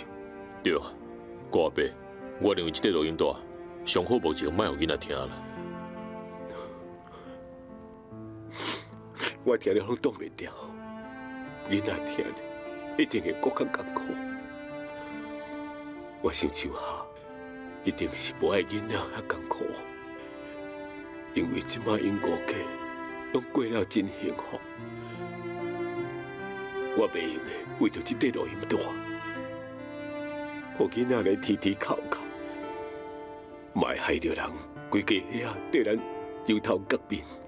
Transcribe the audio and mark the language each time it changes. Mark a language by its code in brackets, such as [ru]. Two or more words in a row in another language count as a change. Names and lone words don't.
[nan] 对啊，我阿伯，我认为这块录音带上好目前莫互囡仔听啦。我听了拢挡袂掉，囡仔听了一定会更加艰苦。我想秋霞一定是无爱囡仔遐艰苦，因为即摆因五家拢过了真幸福。我袂用的，为着这块录音带，互囡仔来天天哭哭，莫害着人规家遐对咱摇头革面。